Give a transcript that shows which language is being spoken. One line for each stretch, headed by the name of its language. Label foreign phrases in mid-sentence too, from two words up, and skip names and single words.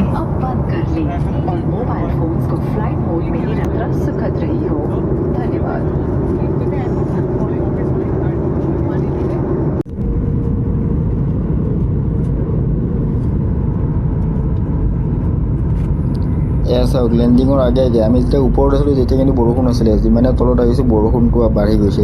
Hindi: अब बंद कर लें और मोबाइल फोन्स को फ्लाइट मोड में ही रखना सुखद रही हो। धन्यवाद।
Assamese: এয়া চাওক, লেণ্ডিঙৰ আগে আগে আমি যেতিয়া ওপৰত আছিলোঁ তেতিয়া কিন্তু বৰষুণ আছিলে, যিমানে তলত আহিছোঁ বৰষুণটো বাঢ়ি গৈছে।